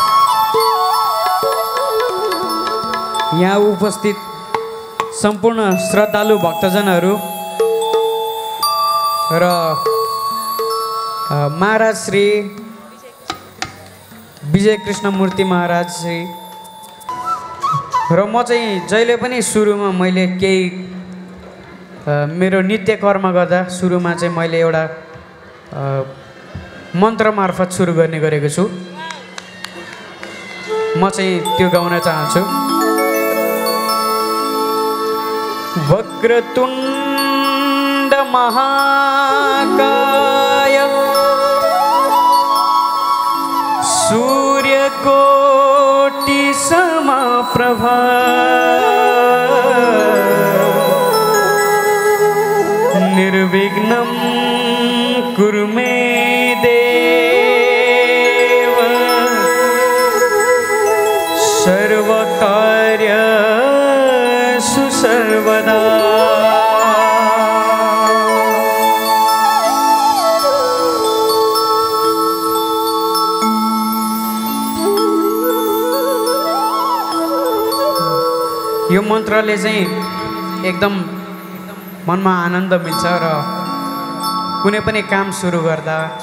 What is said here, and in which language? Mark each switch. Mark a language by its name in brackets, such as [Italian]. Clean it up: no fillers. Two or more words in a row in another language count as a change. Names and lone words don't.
[Nepali] यहाँ उपस्थित सम्पूर्ण श्रद्धालु भक्तजनहरू र महाराज श्री विजय कृष्णमूर्ति महाराज श्री र म चाहिँ जहिले पनि सुरुमा मैले केही मेरो नित्य कर्म गर्दा सुरुमा चाहिँ मैले एउटा मन्त्र मार्फत सुरु गर्ने गरेको छु। म चाहिँ त्यो गाउन चाहन्छु। [Sanskrit] वक्रतुंड महाकाय सूर्यकोटि समप्रभा निर्विघ्नं कुरु मे देव सर्वकार्येषु सर्वदा। [Nepali] यो मन्त्रले चाहिँ एकदम मनमा आनन्द मिल्छ र कुनै पनि काम सुरु गर्दा